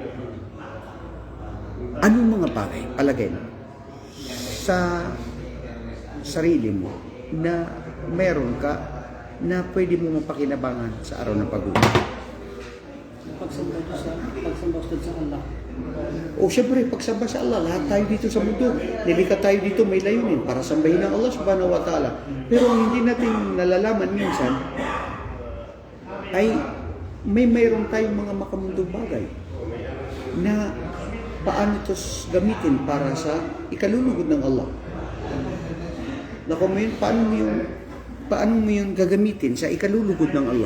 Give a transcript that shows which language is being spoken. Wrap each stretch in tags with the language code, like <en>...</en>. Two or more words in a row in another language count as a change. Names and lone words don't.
<tl>Anong mga bagay, palagay mo, sa sarili mo na meron ka na pwede mo mapakinabangan sa araw ng paghukom? Pagsamba sa Allah. O syempre, pagsamba sa Allah, lahat tayo dito sa mundo. Nilika tayo dito may layunin para sambahin ang Allah</tl> <ar>سبحانه وتعالى.</ar> <tl>Pero ang hindi natin nalalaman minsan ay mayroon tayong mga makamundong bagay na paano ito gamitin para sa ikalulugod ng Allah. Naku mo yun, paano mo yun gagamitin sa ikalulugod ng Allah?</tl>